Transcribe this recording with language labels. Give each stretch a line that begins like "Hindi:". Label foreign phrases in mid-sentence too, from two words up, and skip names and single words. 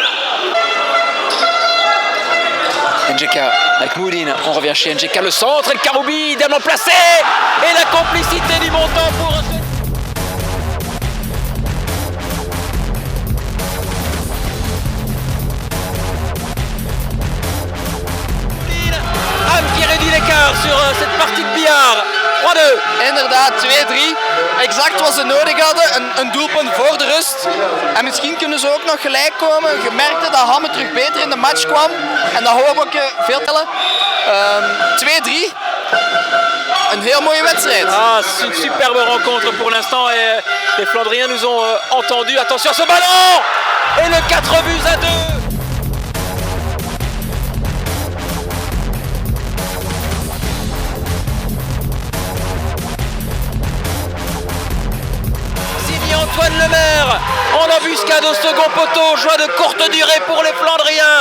French: Njeka avec Moudine, on revient chez Njeka, le centre, et le Karoubi idéalement placé, et la complicité du montant pour... Moudine, Ham qui réduit l'écart sur cette partie de billard. 3-2.
Dutch: Inderdaad, 2-3. Exact wat ze nodig hadden. Een doelpunt voor de rust. En misschien kunnen ze ook nog gelijk komen. Je merkte dat Hamme terug beter in de match kwam. En dat Hoboken veel tellen. 2-3. Een heel mooie wedstrijd.
French: Ah, c'est une superbe rencontre pour l'instant. Et les Flandriens nous ont entendu. Attention à ce ballon. Et le 4-2. Antoine Lemaire en embuscade au second poteau, joie de courte durée pour les Flandriens.